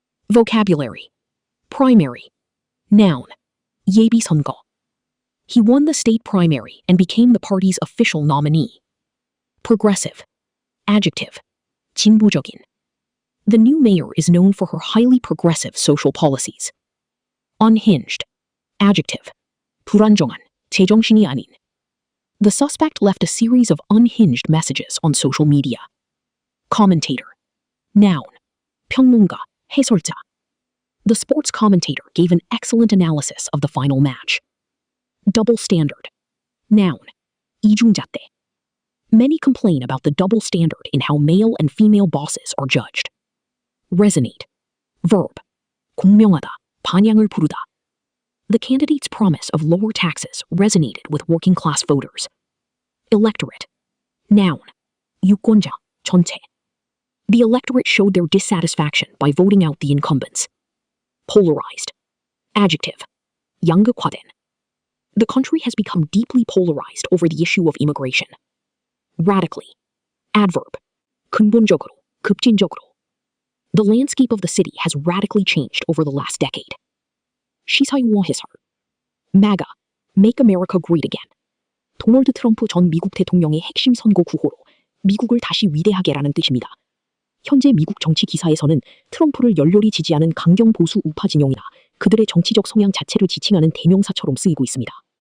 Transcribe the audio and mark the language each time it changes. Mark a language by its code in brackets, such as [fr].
[en] Vocabulary. Primary. Noun. [ko] 예비선거. [en] He won the state primary and became the party's official nominee. Progressive. Adjective. [ko] 진보적인. [en] The new mayor is known for her highly progressive social policies. Unhinged. Adjective. [ko] 불안정한, 제정신이 아닌. [en] The suspect left a series of unhinged messages on social media. Commentator. Noun. [ko] 평론가, 해설자. [en] The sports commentator gave an excellent analysis of the final match. Double standard. Noun. [ko] 이중잣대. [en] Many complain about the double standard in how male and female bosses are judged. Resonate. Verb. [ko] 공명하다, 반향을 부르다. [en] The candidate's promise of lower taxes resonated with working-class voters. Electorate. Noun. [ko] 유권자, 전체. [en] The electorate showed their dissatisfaction by voting out the incumbents. Polarized. Adjective. [ko] 양극화된. [en] The country has become deeply polarized over the issue of immigration. Radically. Adverb. [ko] 근본적으로, 급진적으로. [en] The landscape of the city has radically changed over the last decade. [ko] 시사용어 해설. [en] MAGA, Make America Great Again. [ko] 도널드 트럼프 전 미국 대통령의 핵심 선거 구호로 미국을 다시 위대하게라는 뜻입니다. 현재 미국 정치 기사에서는 트럼프를 열렬히 지지하는 강경 보수 우파 진영이나 그들의 정치적 성향 자체를 지칭하는 대명사처럼 쓰이고 있습니다.